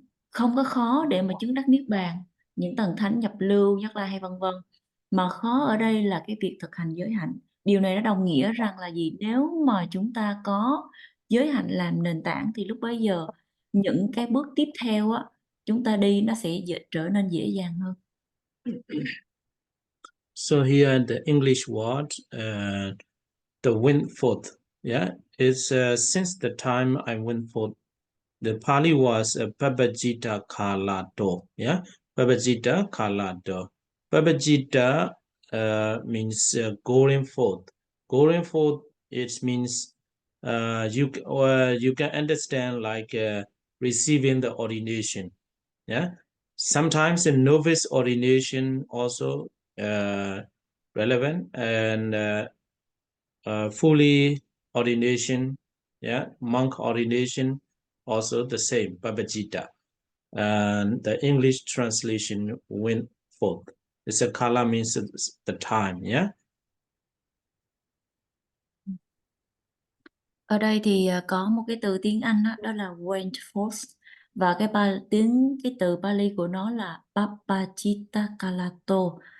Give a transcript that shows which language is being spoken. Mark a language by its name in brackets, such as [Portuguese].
[Vietnamese] Không có khó để mà chứng đắc niết bàn, những tầng thánh nhập lưu, Nhất Lai hay vân vân, mà khó ở đây là cái việc thực hành giới hạnh. Điều này nó đồng nghĩa rằng là gì? Nếu mà chúng ta có giới hạnh làm nền tảng thì lúc bấy giờ những cái bước tiếp theo á, chúng ta đi nó sẽ trở nên dễ dàng hơn. [English] So here the English word, the went forth, yeah, is since the time I went forth. The Pali was Pabajita Kalato, yeah, Pabajita Kalato. Pabajita means going forth. Going forth, it means you can understand like receiving the ordination, yeah. Sometimes the novice ordination also relevant, and fully ordination, yeah, monk ordination also the same, Babajita. And the English translation went forth. It's a kala means the time, yeah. [Vietnamese] Ở đây thì có một cái từ tiếng Anh đó là went forth, và cái từ Pali của nó là Papachita Kalato.